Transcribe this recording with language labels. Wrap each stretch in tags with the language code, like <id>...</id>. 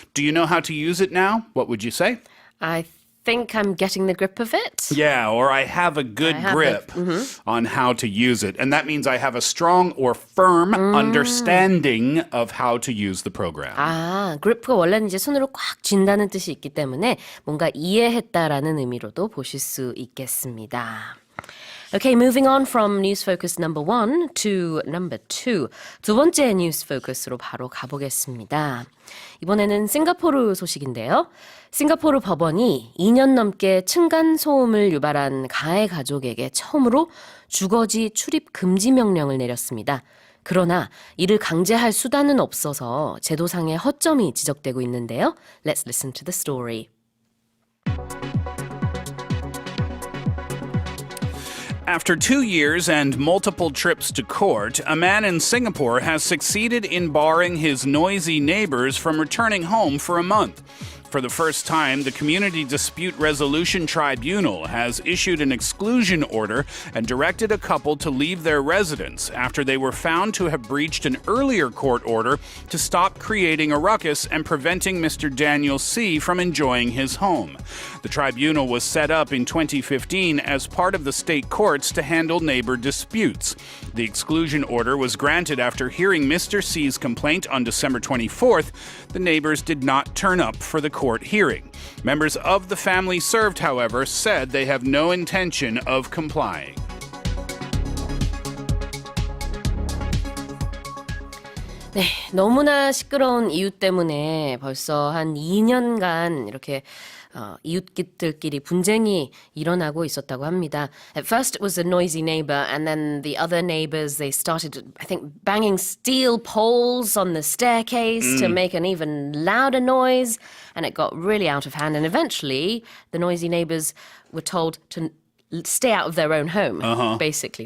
<en>Do you know how to use it now? What would you say? I think I'm getting the grip of it. Yeah, or I have a good grip on how to use it. And that means I have a strong or firm understanding of how to use the program.</en> <ko>아, grip가 원래는 이제 손으로 꽉 쥔다는 뜻이 있기 때문에 뭔가 이해했다라는 의미로도 보실 수 있겠습니다.</ko> <en>Okay, moving on from news focus number 1 to number 2.</en> <ko>두 번째 뉴스 포커스로 바로 가보겠습니다. 이번에는 싱가포르 소식인데요. 싱가포르 법원이 2년 넘게 층간소음을 유발한 가해 가족에게 처음으로 주거지 출입 금지 명령을 내렸습니다. 그러나 이를 강제할 수단은 없어서 제도상의 허점이 지적되고 있는데요.</ko> <en>Let's listen to the story. After 2 years and multiple trips to court, a man in Singapore has succeeded in barring his noisy neighbors from returning home for a month. For the first time, the Community Dispute Resolution Tribunal has issued an exclusion order and directed a couple to leave their residence after they were found to have breached an earlier court order to stop creating a ruckus and preventing Mr. Daniel C. from enjoying his home. The tribunal was set up in 2015 as part of the state courts to handle neighbor disputes. The exclusion order was granted after hearing Mr. C.'s complaint on December 24th. The neighbors did not turn up for the court hearing. Members of the family served, however, said they have no intention of complying.</en> <ko>네, 너무나 시끄러운 이유 때문에 벌써 한 2년간 이렇게 이웃들끼리 분쟁이 일어나고 있었다고 합니다.</ko> <en>At first it was a noisy neighbor and then the other neighbors, they started, I think, banging steel poles on the staircase to make an even louder noise, and it got really out of hand, and eventually the noisy neighbors were told to stay out of their own home, basically.</en>